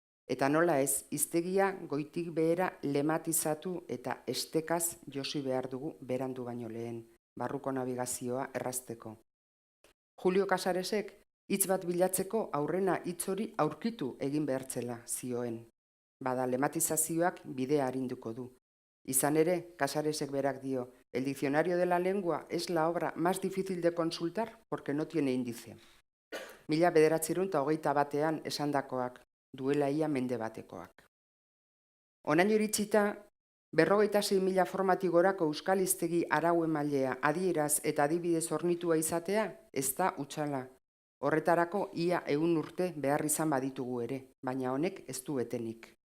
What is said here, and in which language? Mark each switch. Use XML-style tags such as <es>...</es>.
<eu>Eta nola ez, hiztegia goitik behera lematizatu eta estekaz josi behar dugu berandu baino lehen, barruko nabigazioa errazteko. Julio Casaresek hitz bat bilatzeko aurrena hitz hori aurkitu egin behartzela zioen. Bada lematizazioak bidea arinduko du. Izan ere, Casaresek berak dio,</eu> <es>el diccionario de la lengua es la obra más difícil de consultar porque no tiene índice.</es> <eu>1921 esandakoak, duela ia mende batekoak. Onaino iritsita, 56.000 formatik gorako euskal hiztegi arau emailea adieraz eta adibidez hornitua izatea, ez da hutsala. Horretarako ia 100 urte behar izan baditugu ere, baina honek ez du etenik.</eu>